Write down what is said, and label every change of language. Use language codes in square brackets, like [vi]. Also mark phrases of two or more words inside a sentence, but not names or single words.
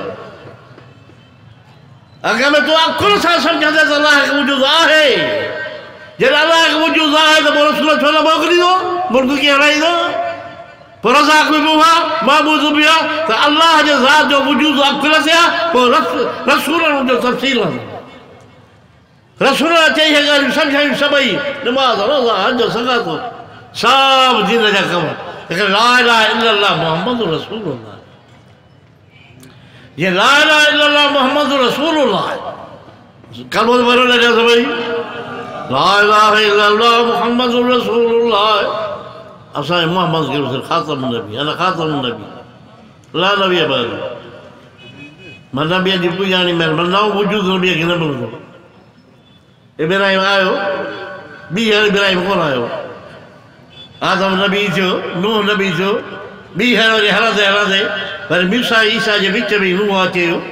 [sd] अॻे में तूं अकुल सां सम्झंदे त अलाह खे वजूद आहे जॾहिं अलाह खे वजूद आहे त पोइ रसूल छो न मोकिलींदो मुल्क कीअं हलाईंदो पोइ रज़ाक बि आहे महबूद बि आहे त अलाह जे ज़ात जो वजूद अकुल ते आहे पोइ रसूलनि जो तफ़सील आहे रसूल चई ॻाल्हियूं सम्झायूं सभई नमाज़ रोज़ा हज सगातो सभु दीन जा कम [ar] لا إله إلا الله محمد رسول الله ये لا إله إلا الله محمد رسول الله [sd] कलमो भरो लॻा सभई [ar] لا إله إلا الله محمد رسول الله [sd] असांजे मोहम्मद खे ख़ातम नबी [ar] أنا خاتم نبي لا نبي بعد [sd] मां नबीअ जी पुॼाणी महिरबानी नओं वजूद नबीअ खे न मिलंदो इब्राहिम आयो ॿी हर इब्राहिम कोन आयो आदम नबी थियो नूह नबी थियो ॿी हर वरी हलंदे हलंदे वरी मूसा ईसा जे विच में नूह अचे